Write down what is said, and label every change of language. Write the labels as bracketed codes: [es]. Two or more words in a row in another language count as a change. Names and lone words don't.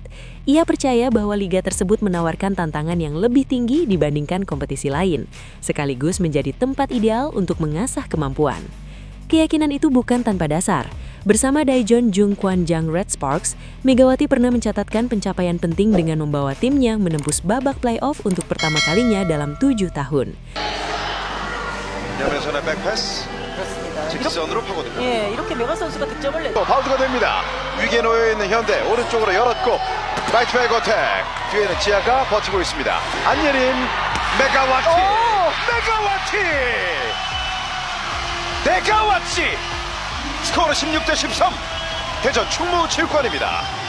[id] Ia percaya bahwa liga tersebut menawarkan tantangan yang lebih tinggi dibandingkan kompetisi lain, sekaligus menjadi tempat ideal untuk mengasah kemampuan. Keyakinan itu bukan tanpa dasar. Bersama Daejeon Jungkwanjang Red Sparks, Megawati pernah mencatatkan pencapaian penting dengan membawa timnya menembus babak playoff untuk pertama kalinya dalam 7 tahun. [ko] 염혜선의 백패스 직선으로 파고듭니다. 예, 이렇게 메가 선수가 득점을 내. 파울드가 됩니다. 위기에 놓여 있는 현대 오른쪽으로 열었고 라이트 백 어택 뒤에는 지아가 버티고 있습니다. 안예린 메가와티 메가와티 스코어는 16대13 대전 충무체육관입니다.